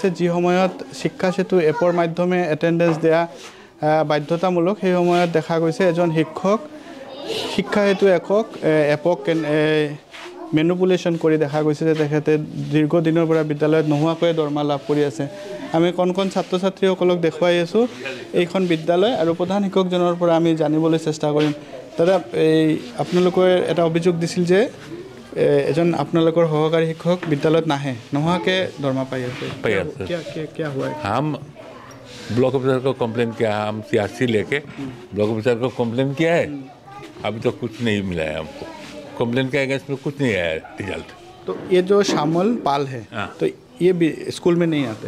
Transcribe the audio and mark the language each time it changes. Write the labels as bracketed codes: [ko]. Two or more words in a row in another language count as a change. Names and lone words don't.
[as] যি সময়ত শিক্ষা সেতু এপৰ মাধ্যমে এটেণ্ডেঞ্চ দিয়া বাধ্যতামূলক সেই সময়ত দেখা গৈছে এজন শিক্ষক শিক্ষা হেতু এপক মেনুপুলেশ্যন কৰি দেখা গৈছে যে তেখেতে দীৰ্ঘদিনৰ পৰা বিদ্যালয়ত নোহোৱাকৈ দৰমহা লাভ কৰি আছে। আমি কণ ছাত্ৰ ছাত্ৰীসকলক দেখুৱাই আছোঁ এইখন বিদ্যালয় আৰু প্ৰধান শিক্ষকজনৰ পৰা আমি জানিবলৈ চেষ্টা কৰিম। দাদা, এই আপোনালোকে এটা অভিযোগ দিছিল যে এজন আপোনালোকৰ সহকাৰী শিক্ষক বিদ্যালয়ত নাহে, নোহোৱাকৈ দৰমহা পাই আছে। [hi] क्या हुआ है? हम [en] block officer [hi] को कंप्लेन किया है, हम सीआरसी लेके [en] block officer [hi] को कंप्लेन किया है। अभी तो कुछ नहीं मिला है हमको, कंप्लेन के अगेंस्ट में कुछ नहीं आया रिजल्ट। तो ये जो श्यामल पाल है तो ये भी स्कूल में नहीं आते?